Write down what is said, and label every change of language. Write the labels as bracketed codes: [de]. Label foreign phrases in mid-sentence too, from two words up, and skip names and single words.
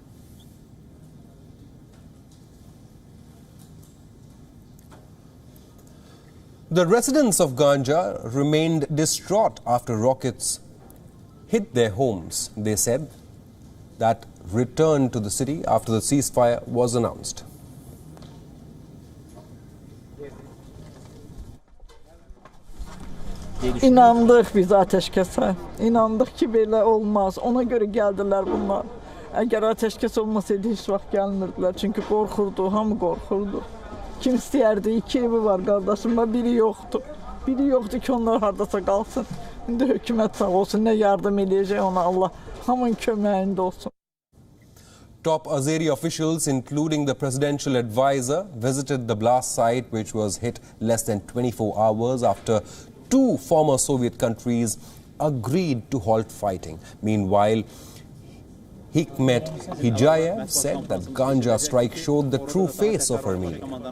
[en] The residents of Ganja remained distraught after rockets hit their homes. They said that returned to the city after the ceasefire was announced. [tr] İnandık biz ateşkese. İnandık ki böyle olmaz. Ona göre geldiler bunlar. Eğer ateşkes olmasaydı hiç vaxt gelmirdiler. [az] Çünkü korkurdu, hamı korkurdu. Kim istəyərdi? 2 evi var qardaşım, biri yoktu. Biri yoktu ki onlar hardasa qalsın. İndi hökumət sağ olsun, nə yardım eləyəcək ona Allah. Hamının köməyində olsun. [en] Top Azeri officials, including the presidential advisor, visited the blast site, which was hit less than 24 hours after 2 former Soviet countries agreed to halt fighting. Meanwhile, Hikmet Hicayev said that Ganja strike showed the true face of Armenia.